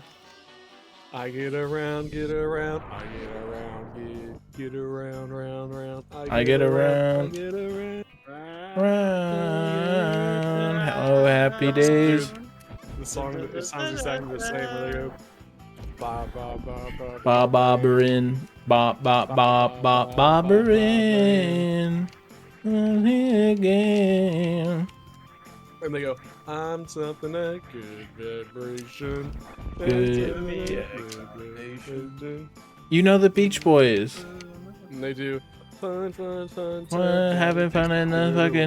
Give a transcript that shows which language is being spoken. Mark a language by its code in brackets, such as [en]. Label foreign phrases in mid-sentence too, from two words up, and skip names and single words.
[en] I get around, I get around, get around, round. I get around, round. Oh, happy days. The song, it sounds exactly the same. Where they go, ba ba ba ba Ba bobberin, ba ba ba ba bobberin. Again. and they go, I'm something like good vibration. Good vibration. You know the Beach Boys. And they do fun. Having fun in the fucking